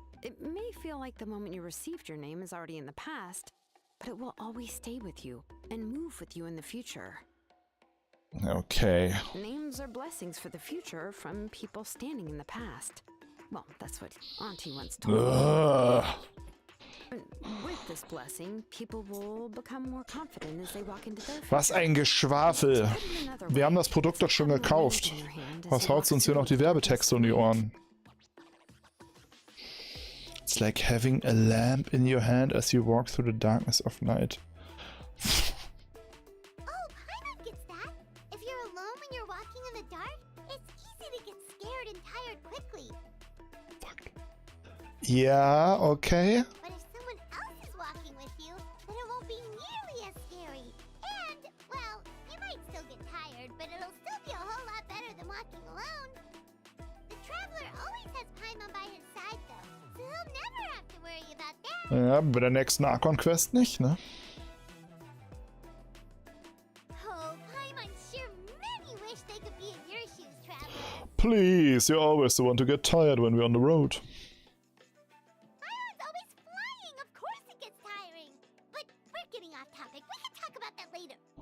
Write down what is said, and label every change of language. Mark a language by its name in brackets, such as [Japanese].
[English] It may feel like the moment you received your name is already in the past, but it will always stay with you and move with you in the future. Okay. Names are blessings for the future from people standing in the past. Well, that's what Auntie once told me. And with this blessing, people will become more confident as they walk into their [German] Was ein Geschwafel. Wir haben das Produkt doch schon gekauft. Was haut uns hier noch die Werbetexte um die Ohren? [English] It's like having a lamp in your hand as you walk through the darkness of night. oh, Paimon gets that. If you're alone when you're walking in the dark, it's easy to get scared and tired quickly. [German] Ja, okay. [English] But if someone else is walking with you, then it won't be nearly as scary. And, well, you might still get tired, but it'll still be a whole lot better than walking alone. The traveler always has Paimon by his side, though, so he'll never have to worry about that. [German] Ja, bei der nächsten Archon-Quest nicht, ne? [English] Oh, Paimon sure many wish they could be in your shoes, traveler. Please, you're always the one to get tired when we're on the road. Paimon's always flying. Of course it gets tiring. But we're getting off topic. We can talk about that later.